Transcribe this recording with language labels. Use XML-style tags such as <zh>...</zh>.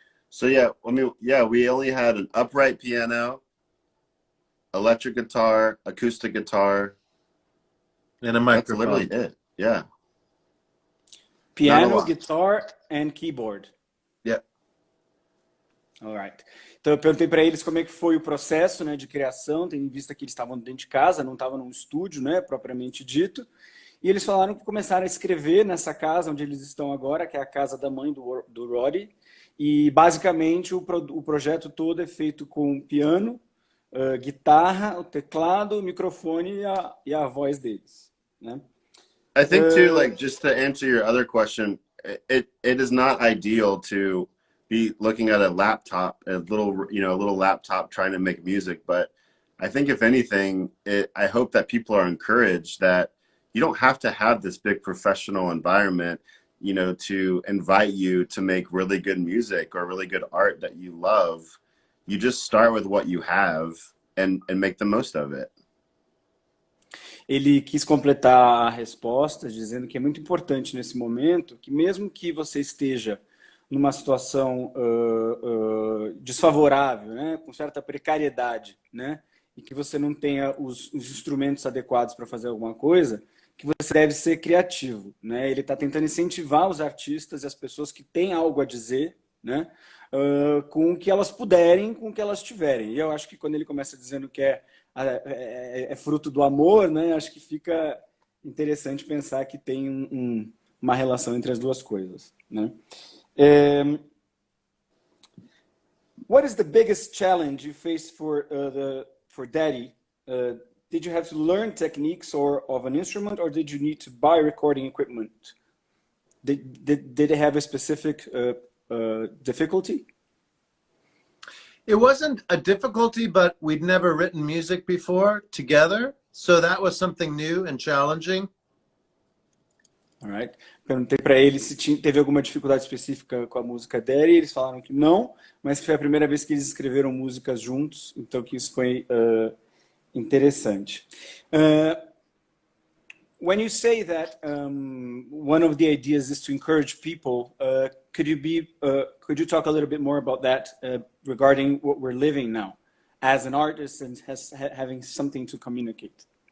<en>So we only had an upright piano, electric guitar, acoustic guitar, and a microphone. That's literally it. Yeah. Piano, guitar, and keyboard. Yeah. All right.</en> <pt>Então eu perguntei para eles como é que foi o processo, né, de criação, tendo em vista que eles estavam dentro de casa, não estavam num estúdio, né, propriamente dito. E eles falaram que começaram a escrever nessa casa onde eles estão agora, que é a casa da mãe do Roddy. E basicamente o projeto todo é feito com piano, guitarra, o teclado, o microfone e a voz deles, né?</pt> <en>I think too, like, just to answer your other question, it is not ideal to be looking at a laptop, a little laptop trying to make music. But I think if anything, I hope that people are encouraged that you don't have to have this big professional environment, to invite you to make really good music or really good art that you love. You just start with what you have and make the most of it.</en> <pt>Ele quis completar a resposta dizendo que é muito importante nesse momento que mesmo que você esteja numa situação desfavorável, né, com certa precariedade, né, e que você não tenha os instrumentos adequados para fazer alguma coisa, que você deve ser criativo, né? Ele está tentando incentivar os artistas e as pessoas que têm algo a dizer, né, com o que elas puderem, com o que elas tiverem. E eu acho que quando ele começa dizendo que é fruto do amor, né, acho que fica interessante pensar que tem uma relação entre as duas coisas, né?</pt> <en>What is the biggest challenge you faced for Daddy? Did you have to learn techniques of an instrument, or did you need to buy recording equipment? Did they have a specific difficulty? It wasn't a difficulty, but we'd never written music before together, so that was something new and challenging. All right.</en> <pt>Perguntei para eles se teve alguma dificuldade específica com a música dele, e eles falaram que não, mas que foi a primeira vez que eles escreveram músicas juntos, então que isso foi interessante.</pt> <en>When you say that one of the ideas is to encourage people, could you talk a little bit more about that regarding what we're living now as an artist and having something to communicate?</en>